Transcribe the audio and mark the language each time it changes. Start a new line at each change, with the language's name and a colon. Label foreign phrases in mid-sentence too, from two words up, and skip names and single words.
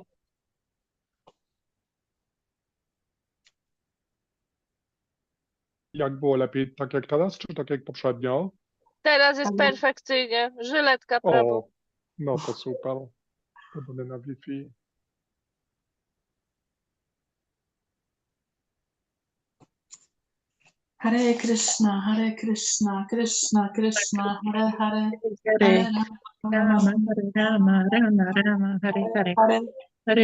Polish: Jak było lepiej, tak jak teraz, czy tak jak poprzednio? Teraz jest perfekcyjnie. Żyletka, Prabhu. O, no to super. To będę na Wi-Fi.
Sanskrit: Hare Krishna, Hare Krishna, Krishna Krishna, Hare Hare, Hare Rama, Hare Rama, Rama Rama, Hare Hare. Hare